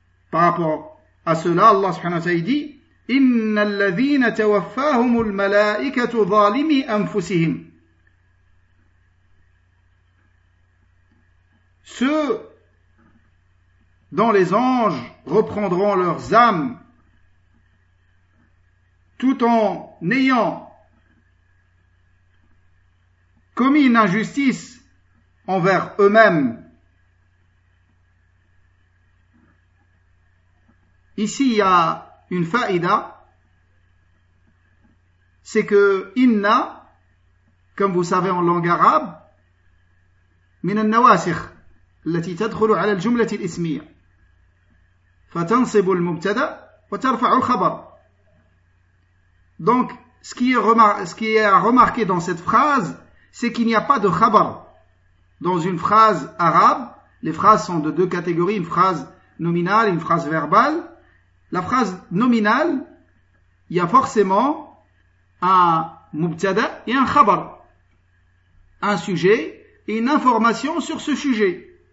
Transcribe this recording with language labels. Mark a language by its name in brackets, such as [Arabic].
[French] Par rapport à cela, Allah subhanahu wa ta'ala dit « [Arabic] Inna alladhina tawaffahumul malaikatu zalimi anfusihim [French] » Ceux dont les anges reprendront leurs âmes tout en ayant commis une injustice envers eux-mêmes. Ici, il y a une faïda, c'est que inna, comme vous savez en langue arabe, min al-nawasikh. [Arabic] التي تدخل على الجملة الإسمية فتنصب المبتدأ وترفع الخبر. [French] Donc ce qui est à remarquer dans cette phrase, c'est qu'il n'y a pas de khabar dans une phrase arabe. Les phrases sont de deux catégories, une phrase nominale et une phrase verbale. La phrase nominale, il y a forcément un mubtada et un khabar, un sujet et une information sur ce sujet.